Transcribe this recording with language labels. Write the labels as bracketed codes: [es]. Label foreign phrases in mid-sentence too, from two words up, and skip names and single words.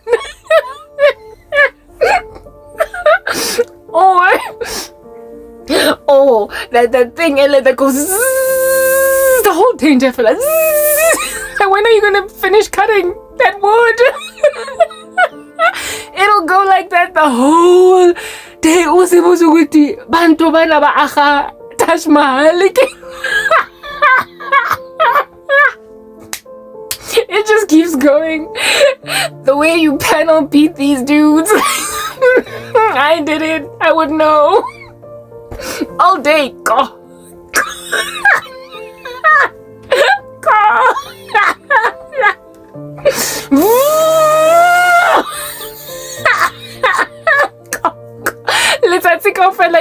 [en] or that thing that goes the whole thing, just like, and when are you gonna finish cutting that wood? It'll go like that the whole day. [tn] Bantu bana ba aga Taj Mahal. [en] It just keeps going. The way you panel beat these dudes. I did it. I would know. All day. Go. Let's take off, fella.